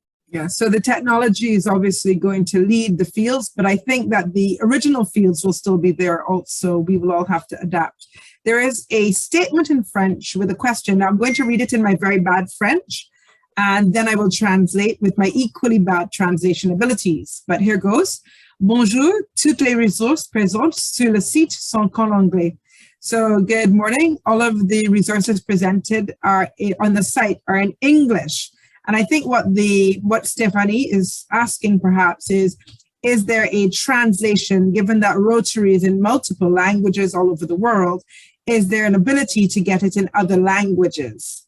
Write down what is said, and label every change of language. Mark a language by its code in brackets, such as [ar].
[en] Yeah, so the technology is obviously going to lead the fields, but I think that the original fields will still be there also. We will all have to adapt. There is a statement in French with a question. Now, I'm going to read it in my very bad French, and then I will translate with my equally bad translation abilities. But here goes. [fr] Bonjour, toutes les ressources présentes sur le site sont en anglais. [en] So good morning. All of the resources presented are on the site are in English. And I think what Stephanie is asking perhaps is there a translation, given that Rotary is in multiple languages all over the world, is there an ability to get it in other languages?